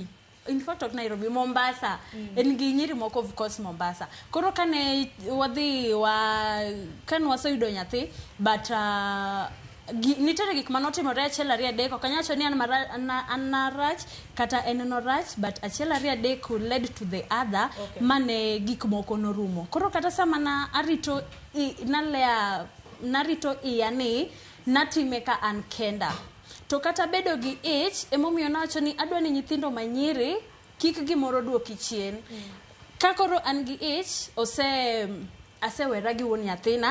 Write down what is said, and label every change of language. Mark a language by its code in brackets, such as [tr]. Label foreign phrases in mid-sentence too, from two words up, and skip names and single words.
[luo] In fact ok Nairobi, Mombasa. En gi nyiri moko [en] of course [luo] Mombasa. Koro kane wadhi kan waseyudo nyathi but nitere gik manotimore achiel ariyo adek ok anyacho ni an narach kata en norach but achiel ariyo adek [en] led to the other [luo] mane gik moko norumo. Koro kata sama narito iya ni natime ka an kenda. To kata bedo gi ich emomiyo nawacho ni adwa ni nyithindo manyiri kik gimoro duoki chien. Ka koro an gi ich asewera gi wuon nyathina.